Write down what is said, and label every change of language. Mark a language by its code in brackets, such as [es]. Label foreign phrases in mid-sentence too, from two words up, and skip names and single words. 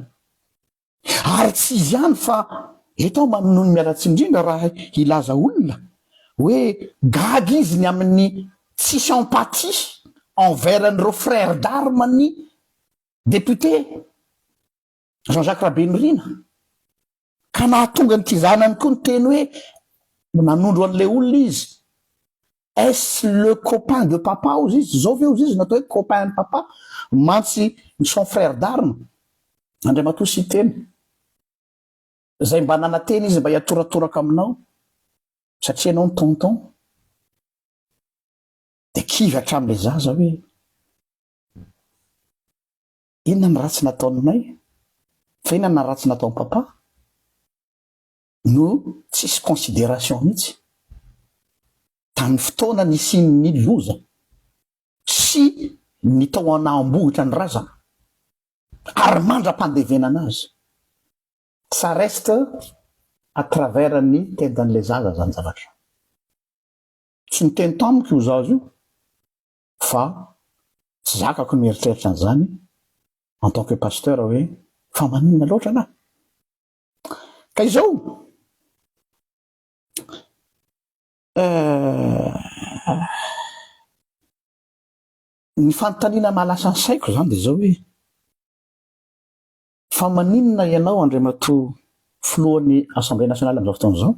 [mg] Ary tsy izy ihany fa eto mannono ny mialatsy indrindra raha ilaza olona hoe gaga izy ny amin'ny tsisy [fr] empathie envers [mg] nyreo [fr] frère d'armes [mg] ny député Jean-Jacques Rabendrina, ka nahatonga ny tizanany koa ny teny hoe nanondro an'le olona izy. [fr] Est-ce le copain de papa [mg] ozy izy? Zao ve ozy izy natao hoe [fr] copain de papa [mg] mantsy [fr] son frère d'armes? [mg] Andriamatoa sy teny zay mba nanateny izy mba hiatoratoraka aminao satria anao ny tonton de kivy hatramin'le zaza hoe inona ny ratsy nataonay fa inona ny ratsy nataon'ny papa? No tsisy considération mihitsy tamin'ny fotoana nisiny loza sy ny tao anambohitra ny razana ary mandra-pandevenana azy. [fr] Ça reste à travers [mg] ny tendan'le zaza zany zavatra. Tsy miteny tamiko io zaza io fa tsy zakako ny mieritreritra an'izany [fr] en tant que pasteur [mg] hoe fa maninona loatra na. Ka izao ny fanontaniana mahalasa ny saiko zany de zao hoe fa maninona ianao Andriamatoa filohan'ny Assemblée nationale am'izao fotoana zao